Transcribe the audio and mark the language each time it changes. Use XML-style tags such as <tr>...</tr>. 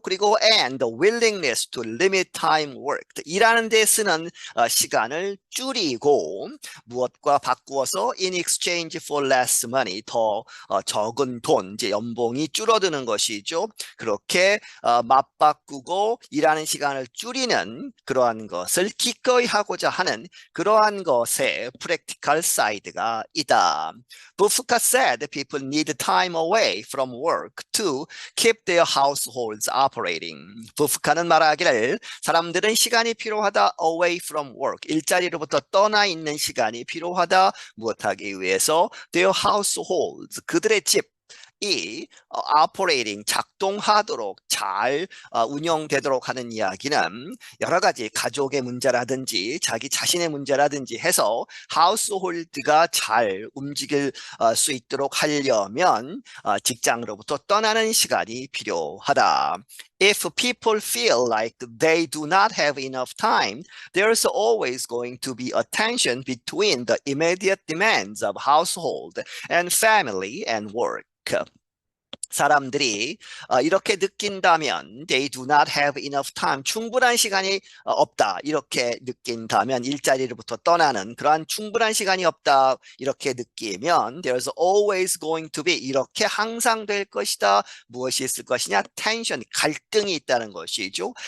<ko>그리고</ko> <en>and the willingness to limit time worked</en> <ko>일하는 데 쓰는 시간을 줄이고 무엇과 바꾸어서</ko> <en>in exchange for less money</en> <ko>더 적은 돈 이제 연봉이 줄어드는 것이죠. 그렇게 맞바꾸고 일하는 시간을 줄이는 그러한 것을 기꺼이 하고자 하는 그러한 것에</ko> <en>practical side</en> <ko>가 있다.</ko> <en>부프카 said people need time away from work to keep their households operating.</en> <ko>부프카는 말하기를 사람들은 시간이 필요하다</ko> <en>away from work.</en> <ko>일자리로부터 떠나 있는 시간이 필요하다. 무엇하기 위해서?</ko> <en>Their households.</en> <ko>그들의 집. 이 operating 작동하도록 잘 운영되도록 하는 이야기는 여러 가지 가족의 문제라든지 자기 자신의 문제라든지 해서 하우스홀드가 잘 움직일 수 있도록 하려면 직장으로부터 떠나는 시간이 필요하다.</ko> <en>If people feel like they do not have enough time, there's always going to be a tension between the immediate demands of household and family and work.</en> <ko>사람들이 이렇게 느낀다면</ko> <en>they do not have enough time</en> <ko>충분한 시간이 없다 이렇게 느낀다면 일자리로부터 떠나는 그러한 충분한 시간이 없다 이렇게 느끼면</ko> <en>there's always going to be</en> <ko>이렇게 항상 될 것이다 무엇이 있을 것이냐 tension 갈등이 있다는 것이죠</ko>